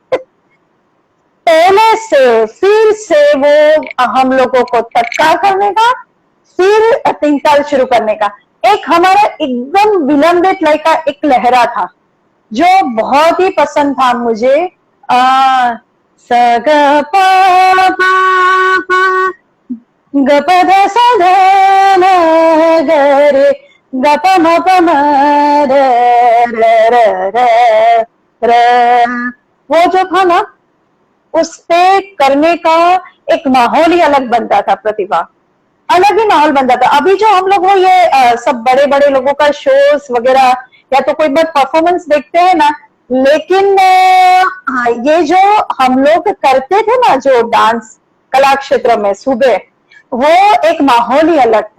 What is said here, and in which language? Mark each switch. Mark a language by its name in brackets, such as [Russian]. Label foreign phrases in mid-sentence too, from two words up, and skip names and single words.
[Hindi] पहले से फिर से वो हम लोगों को तत्कार करने का, फिर तिंकाल शुरू करने का। एक हमारा एकदम विलंबित लय का एक लहरा था जो बहुत ही पसंद था मुझे। स ग प ग प ध स ध न ग रे ग प म प म र र र र। वो जो था ना, उस पे करने का एक माहौल ही अलग बनता था। प्रतिभा अलग ही माहौल बनता था। अभी जो हम लोग वो ये सब बड़े बड़े लोगों का शोज वगैरह या तो कोई बार परफॉर्मेंस देखते हैं ना, लेकिन ये जो हम लोग करते थे ना, जो डांस कला क्षेत्र में सुबह, वो एक माहौल ही अलग था।